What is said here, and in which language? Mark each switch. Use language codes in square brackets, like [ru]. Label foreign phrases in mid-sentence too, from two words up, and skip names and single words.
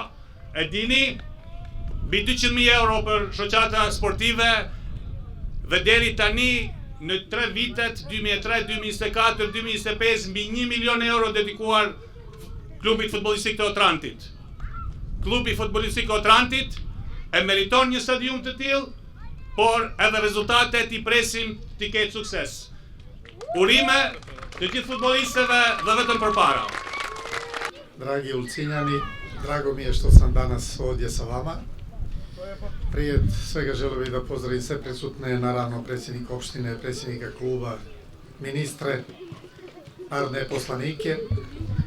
[sq] E dini, mbi 200.000 euro për shoqata sportive dhe deri tani në 3 vitet 2003, 2024, 2025 mbi 1 milion euro dedikuar klubit futbollistik të Otrantit. Klubi futbollistik Otrantit e meriton një stadium të tillë, por edhe rezultatet i presim t'i ketë sukses. Urime të gjithë futbolistëve dhe vetëm përpara. [sr] Dragi Ulcinjani, drago mi je što sam danas ovdje sa vama. Prije svega želio bih da pozdravim sve prisutne, naravno predsjednika opštine, predsjednika kluba, ministre, narodne poslanike.